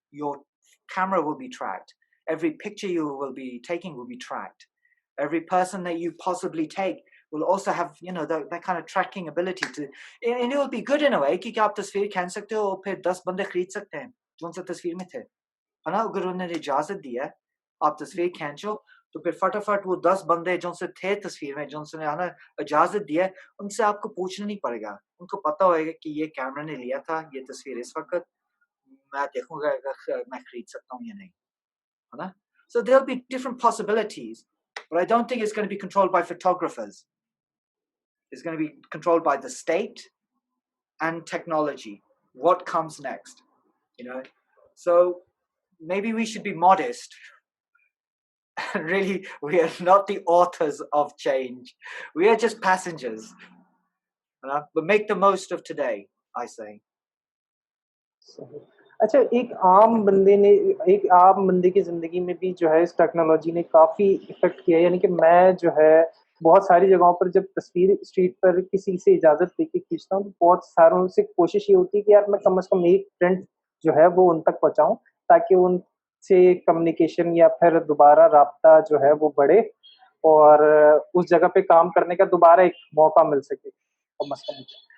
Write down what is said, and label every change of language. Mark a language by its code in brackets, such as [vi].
[en] Your camera will be tracked. Every picture you will be taking will be tracked. Every person that you possibly take will also have, you know, that kind of tracking ability to, and it will be good in a way [hi] कि आप तस्वीर खींच सकते हो और फिर 10 बंदे खरीद सकते हैं जो उनसे तस्वीर में थे, है ना. अगर उन्होंने इजाजत दी है आप तस्वीर खींचो तो फिर फटाफट वो 10 बंदे जो उनसे थे तस्वीर में, जो उनसे ना इजाजत दी है, उनसे आपको पूछना नहीं पड़ेगा. उनको पता होगा कि ये कैमरा ने लिया था, ये तस्वीर इस वक्त, मैं देखूंगा अगर मैं खरीद सकता हूँ या नहीं, है ना. [en] So there'll be different possibilities, but I don't think it's going to be controlled by photographers. It's going to be controlled by the state and technology. What comes next, you know? So maybe we should be modest. Really, we are not the authors of change. We are just passengers. But make the most of today, I say. [hi] अच्छा, एक आम बंदे की जिंदगी में भी जो है इस टेक्नोलॉजी ने काफी इफेक्ट किया. यानी कि मैं जो है बहुत सारी जगहों पर जब तस्वीर स्ट्रीट पर किसी से इजाजत लेके खींचता हूँ तो बहुत सारों से कोशिश ये होती है कि यार मैं कम से कम एक प्रिंट जो है वो उन तक पहुंचाऊं ताकि उनसे कम्युनिकेशन या फिर दोबारा राब्ता जो है वो बढ़े और उस जगह पे काम करने का दोबारा एक मौका मिल सके कम से कम.